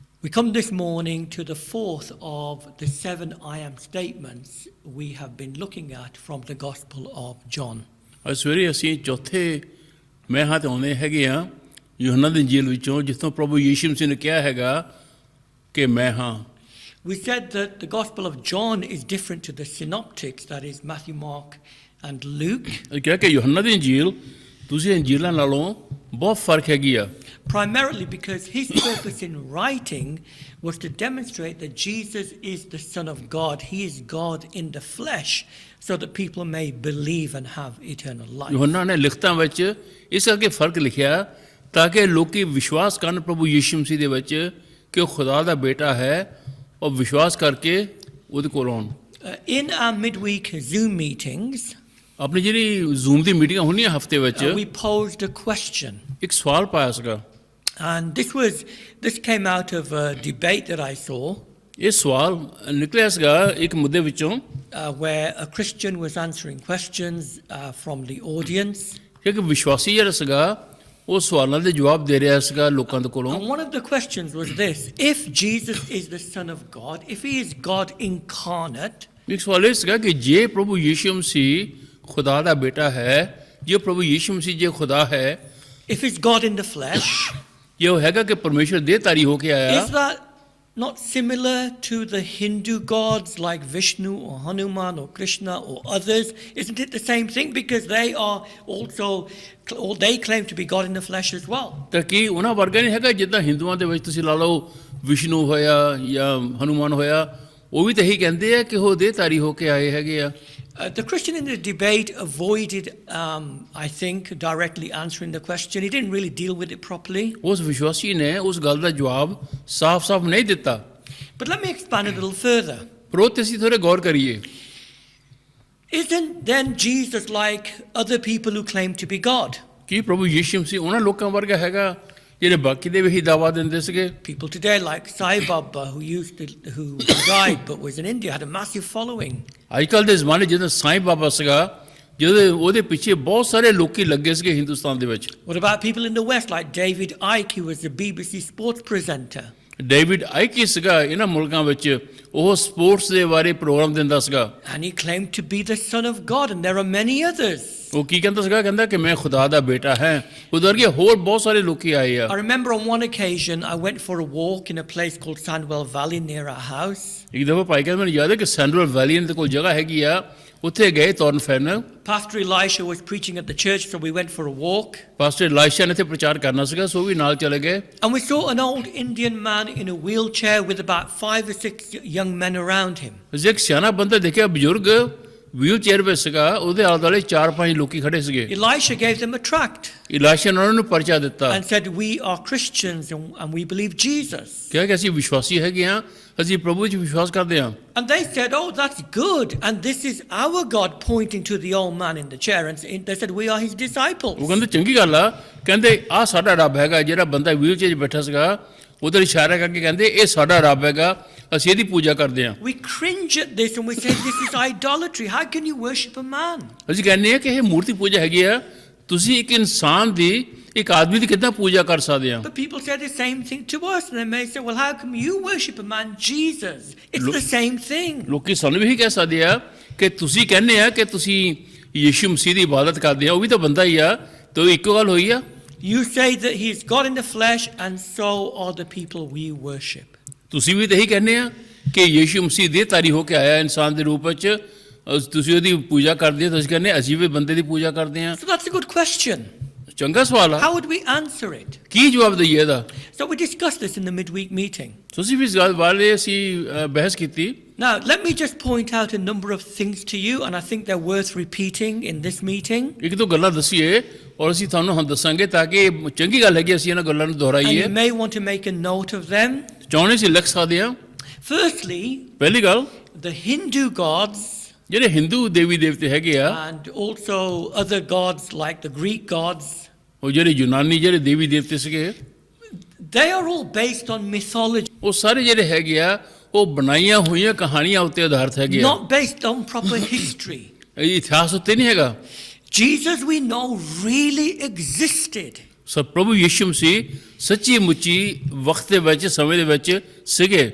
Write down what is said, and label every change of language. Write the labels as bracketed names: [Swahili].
[English] come this morning to the fourth of the 7 I am statements we have been looking at from the Gospel of John. [Punjabi] ਅੱਜ ਸਵੇਰੇ ਅਸੀਂ ਚੌਥੇ ਮੈਂ ਹਾਂ ਤੇ ਆਉਂਦੇ ਹੈਗੇ ਆ ਯੂਹੰਨਾ ਦੀ ਇੰਜੀਲ ਵਿੱਚੋਂ ਜਿੱਥੋਂ ਪ੍ਰਭੂ ਯੀਸ਼ੂ ਮਸੀਹ ਨੇ ਕਿਹਾ ਹੈਗਾ ਕਿ ਮੈਂ ਹਾਂ। [English] We said that the Gospel of John is different to the synoptics, that is Matthew, Mark and Luke, [Punjabi] ਅਸੀਂ ਕਿਹਾ ਕਿ ਯੂਹੰਨਾ ਦੀ ਇੰਜੀਲ ਦੂਸਰੀ ਇੰਜੀਲਾਂ ਨਾਲੋਂ ਬਹੁਤ ਫਰਕ ਹੈਗੀ ਆ। [English] primarily because his purpose in writing was to demonstrate that Jesus is the Son of God. He is God in the flesh, so that people may believe and have eternal life. [Punjabi] ਯੂਹੰਨਾ ਨੇ ਲਿਖਤਾਂ ਵਿੱਚ ਇਸ ਕਰਕੇ ਫਰਕ ਲਿਖਿਆ ਤਾਂ ਕਿ ਲੋਕੀ ਵਿਸ਼ਵਾਸ ਕਰਨ ਪ੍ਰਭੂ ਯੀਸ਼ੂ ਮਸੀਹ ਦੇ ਵਿੱਚ ਕਿ ਉਹ ਖੁਦਾ ਦਾ ਬੇਟਾ ਹੈ ਔਰ ਵਿਸ਼ਵਾਸ ਕਰਕੇ ਉਹਦੇ ਕੋਲ ਆਉਣ। [English] In our midweek Zoom meetings, [Punjabi] ਆਪਣੀ ਜਿਹੜੀ ਜ਼ੂਮ ਦੀ ਮੀਟਿੰਗਾਂ ਹੁੰਦੀਆਂ ਹਫਤੇ ਵਿੱਚ [English] we posed a question. [Punjabi] ਇੱਕ ਸਵਾਲ ਪਾਇਆ ਸੀਗਾ। [English] And this came out of a debate that I saw, [Punjabi] ਇਹ ਸਵਾਲ ਨਿਕਲਿਆ ਸੀਗਾ ਇੱਕ ਮੁੱਦੇ ਵਿੱਚੋਂ [English] where a Christian was answering questions from the audience. [Punjabi] ਕਿ ਇੱਕ ਵਿਸ਼ਵਾਸੀ ਜਿਹੜਾ ਸੀਗਾ ਉਹ ਸਵਾਲਾਂ ਦੇ ਜਵਾਬ ਦੇ ਰਿਹਾ ਸੀਗਾ ਲੋਕਾਂ ਦੇ ਕੋਲੋਂ। [English] And one of the questions was this: if Jesus is the Son of God, if he is God incarnate, [Punjabi] ਇੱਕ ਸਵਾਲ ਇਹ ਸੀਗਾ ਕਿ ਜੇ ਪ੍ਰਭੂ ਯੀਸ਼ੂ ਮਸੀਹ ਖੁਦਾ ਦਾ ਬੇਟਾ ਹੈ, ਜੇ ਪ੍ਰਭੂ ਯੀਸ਼ੂ ਮਸੀਹ ਜੇ ਖੁਦਾ ਹੈ, [English] if he's God in the flesh, [Punjabi] ਜੇ ਉਹ ਹੈਗਾ ਕਿ ਪਰਮੇਸ਼ਰ ਦੇਹਧਾਰੀ ਹੋ ਕੇ ਆਇਆ, [English] is that not similar to the Hindu gods like Vishnu or Hanuman or Krishna or others? Isn't it the same thing? Because they are also, or they claim to be God in the flesh as well. [Punjabi] ਤਾਂ ਕੀ ਉਹਨਾਂ ਵਰਗਾ ਨਹੀਂ ਹੈਗਾ ਜਿੱਦਾਂ ਹਿੰਦੂਆਂ ਦੇ ਵਿੱਚ ਤੁਸੀਂ ਲਾ ਲਓ ਵਿਸ਼ਨੂੰ ਹੋਇਆ ਜਾਂ ਹਨੂਮਾਨ ਹੋਇਆ, ਉਹ ਵੀ ਤਾਂ ਇਹੀ ਕਹਿੰਦੇ ਆ ਕਿ ਉਹ ਦੇਹਧਾਰੀ ਹੋ ਕੇ ਆਏ ਹੈਗੇ ਆ। [English] The Christian in the debate avoided, I think, directly answering the question. He didn't really deal with it properly. [Punjabi] ਉਸ ਵਿਸ਼ਵਾਸੀ ਨੇ ਉਸ ਗੱਲ ਦਾ ਜਵਾਬ ਸਾਫ਼-ਸਾਫ਼ ਨਹੀਂ ਦਿੱਤਾ। [English] But let me expand a little further. [Punjabi] ਪਰ ਉਹ 'ਤੇ ਅਸੀਂ ਥੋੜ੍ਹੇ ਗੌਰ ਕਰੀਏ। [English] Isn't then Jesus like other people who claim to be God? [Punjabi] ਕੀ ਪ੍ਰਭੂ ਯੀਸ਼ੂ ਮਸੀਹ ਉਹਨਾਂ ਲੋਕਾਂ ਵਰਗਾ ਹੈਗਾ ਜਿਹੜੇ ਬਾਕੀ ਦੇ ਵੀ ਇਹੀ ਦਾਅਵਾ ਦਿੰਦੇ ਸੀਗੇ? [English] People today like Sai Baba, who died but was in India, had a massive following. [Punjabi] ਅੱਜ ਕੱਲ੍ਹ ਦੇ ਜ਼ਮਾਨੇ ਜਦੋਂ ਸਾਈਂ ਬਾਬਾ ਸੀਗਾ, ਜਦੋਂ ਉਹਦੇ ਪਿੱਛੇ ਬਹੁਤ ਸਾਰੇ ਲੋਕੀ ਲੱਗੇ ਸੀਗੇ ਹਿੰਦੁਸਤਾਨ ਦੇ ਵਿੱਚ। [English] What about people in the West like David Icke, who was a BBC sports presenter? [Punjabi] David ਆਈਕੀ ਸੀਗਾ ਇਹਨਾਂ ਮੁਲਕਾਂ ਵਿੱਚ, ਉਹ ਸਪੋਰਟਸ ਦੇ ਬਾਰੇ ਪ੍ਰੋਗਰਾਮ ਦਿੰਦਾ ਸੀਗਾ। [English] And he claimed to be the Son of God, and there are many others. [Punjabi] ਉਹ ਕੀ ਕਹਿੰਦਾ ਸੀਗਾ? ਕਹਿੰਦਾ ਕਿ ਮੈਂ ਖੁਦਾ ਦਾ ਬੇਟਾ ਹੈ। ਉਹਦੇ ਵਰਗੇ ਹੋਰ ਬਹੁਤ ਸਾਰੇ ਲੋਕੀ ਆਏ ਆ। [English] I remember on one occasion I went for a walk in a place called Sandwell Valley near our house. [Punjabi] ਇੱਕ ਦਫਾ ਭਾਈ ਕਹਿੰਦਾ ਮੈਨੂੰ ਯਾਦ ਹੈ ਕਿ ਸੈਂਡਰਲ ਵੈਲੀ ਦੇ ਕੋਲ ਜਗ੍ਹਾ ਹੈਗੀ ਆ, ਉੱਥੇ ਗਏ ਤੁਰਨ ਫਿਰਨ। [English] Pastor Elisha was preaching at the church, so we went for a walk. [Punjabi] Pastor ਇਲਾਇਸ਼ਾ ਨੇ ਇੱਥੇ ਪ੍ਰਚਾਰ ਕਰਨਾ ਸੀਗਾ, ਸੋ ਵੀ ਨਾਲ ਚਲੇ ਗਏ। [English] And we saw an old Indian man in a wheelchair with about 5 or 6 young men around him. [Punjabi] ਅਸੀਂ ਇੱਕ ਸਿਆਣਾ ਬੰਦਾ ਦੇਖਿਆ, ਬਜ਼ੁਰਗ ਵੀਲ ਚੇਅਰ ਵਿੱਚ ਸੀਗਾ, ਉਹਦੇ ਆਲੇ ਦੁਆਲੇ 4-5 ਲੋਕੀ ਖੜੇ ਸੀਗੇ। [English] Elisha gave them a tract [Punjabi] ਇਲਾਇਸ਼ਾ ਨੇ ਉਹਨਾਂ ਨੂੰ ਪਰਚਾ ਦਿੱਤਾ, [English] and said, "We are Christians and we believe Jesus." [Punjabi] ਕਿਹਾ ਕਿ ਅਸੀਂ ਵਿਸ਼ਵਾਸੀ ਹੈਗੇ ਹਾਂ, ਅਸੀਂ ਪ੍ਰਭੂ ਵਿੱਚ ਵਿਸ਼ਵਾਸ ਕਰਦੇ ਹਾਂ। [English] And they said, "Oh, that's good. And this is our God," pointing to the old man in the chair. And they said, "We are his disciples." [Punjabi] ਉਹ ਕਹਿੰਦੇ ਚੰਗੀ ਗੱਲ ਆ, ਕਹਿੰਦੇ ਆਹ ਸਾਡਾ ਰੱਬ ਹੈਗਾ। ਜਿਹੜਾ ਬੰਦਾ ਵੀਲ ਚੇਅਰ 'ਚ ਬੈਠਾ ਸੀਗਾ ਉਹਦੇ ਇਸ਼ਾਰਾ ਕਰਕੇ ਕਹਿੰਦੇ ਇਹ ਸਾਡਾ ਰੱਬ ਹੈਗਾ, ਅਸੀਂ ਇਹਦੀ ਪੂਜਾ ਕਰਦੇ ਹਾਂ। [English] We cringe at this and we say, "This is idolatry. How can you worship a man?" [Punjabi] ਅਸੀਂ ਕਹਿੰਦੇ ਹਾਂ ਕਿ ਇਹ ਮੂਰਤੀ ਪੂਜਾ ਹੈਗੀ ਆ, ਤੁਸੀਂ ਇੱਕ ਇਨਸਾਨ ਦੀ, ਇੱਕ ਆਦਮੀ ਦੀ ਕਿੱਦਾਂ ਪੂਜਾ ਕਰ ਸਕਦੇ ਆ? [English] But people say the same thing to us, and they may say, "Well, how come you worship a man, Jesus? It's the same thing." [Punjabi] ਲੋਕੀ ਸਾਨੂੰ ਵੀ ਇਹੀ ਕਹਿ ਸਕਦੇ ਆ ਕਿ ਤੁਸੀਂ ਕਹਿੰਦੇ ਆ ਕਿ ਤੁਸੀਂ ਯੀਸ਼ੂ ਮਸੀਹ ਦੀ ਇਬਾਦਤ ਕਰਦੇ ਆ, ਉਹ ਵੀ ਤਾਂ ਬੰਦਾ ਹੀ ਆ, ਤੇ ਉਹ ਇੱਕੋ ਗੱਲ ਹੋਈ ਆ। [English] You say that he is God in the flesh, and so are the people we worship. [Punjabi] ਤੁਸੀਂ ਵੀ ਤਾਂ ਇਹੀ ਕਹਿੰਦੇ ਆ ਕਿ ਯੀਸ਼ੂ ਮਸੀਹ ਦੇਹਧਾਰੀ ਹੋ ਕੇ ਆਇਆ ਇਨਸਾਨ ਦੇ ਰੂਪ ਵਿੱਚ, ਤੁਸੀਂ ਉਹਦੀ ਪੂਜਾ ਕਰਦੇ ਹੋ। ਤੁਸੀਂ ਕਹਿੰਦੇ ਅਸੀਂ ਵੀ ਬੰਦੇ ਦੀ ਪੂਜਾ ਕਰਦੇ ਆ। [English] So that's a good question. [Punjabi] ਚੰਗਾ ਸਵਾਲ ਆ, [English] How would we answer it? [Punjabi] ਕੀ ਜਵਾਬ ਦਈਏ ਇਹਦਾ? [English] So we discussed this in the midweek meeting. [Punjabi] ਤੁਸੀਂ ਵੀ ਇਸ ਗੱਲ ਬਾਰੇ ਅਸੀਂ ਬਹਿਸ ਕੀਤੀ। [English] Now, let me just point out a number of things to you, and I think they're worth repeating in this meeting. [Punjabi] ਇੱਕ ਦੋ ਗੱਲਾਂ ਦੱਸੀਏ ਔਰ ਅਸੀਂ ਤੁਹਾਨੂੰ ਹੁਣ ਦੱਸਾਂਗੇ ਤਾਂ ਕਿ ਚੰਗੀ ਗੱਲ ਹੈਗੀ ਅਸੀਂ ਇਹਨਾਂ ਗੱਲਾਂ ਨੂੰ [English] And [Punjabi] ਦੁਹਰਾਈਏ। [English] you may want to make a note of them. [Punjabi] ਚਾਹੁੰਦੇ ਸੀ ਲਿਖ ਸਕਦੇ ਆ। [English] Firstly, [Punjabi] ਪਹਿਲੀ ਗੱਲ, [English] the Hindu gods [Punjabi] ਜਿਹੜੇ ਹਿੰਦੂ ਦੇਵੀ ਦੇਵਤੇ ਹੈਗੇ ਆ, [English] and also other gods like the Greek gods, [Punjabi] ਉਹ ਜਿਹੜੇ ਯੂਨਾਨੀ ਜਿਹੜੇ ਦੇਵੀ ਦੇਵਤੇ ਸੀਗੇ, [English] they are all based on mythology, [Punjabi] ਉਹ ਸਾਰੇ ਜਿਹੜੇ ਹੈਗੇ ਆ ਉਹ ਬਣਾਈਆਂ ਹੋਈਆਂ ਕਹਾਣੀਆਂ ਉੱਤੇ ਆਧਾਰਿਤ ਹੈਗੇ ਆ, [English] not based on proper history. [Punjabi] ਇਹ ਇਤਿਹਾਸ ਉੱਤੇ ਨਹੀਂ ਹੈਗਾ। [English] Jesus, we know, really existed. [Punjabi] ਸੋ ਪ੍ਰਭੂ ਯਿਸੂ ਮਸੀਹ ਸੱਚੀ ਮੁੱਚੀ ਵਕਤ ਦੇ ਵਿੱਚ ਸਮੇਂ ਦੇ ਵਿੱਚ ਸੀਗੇ।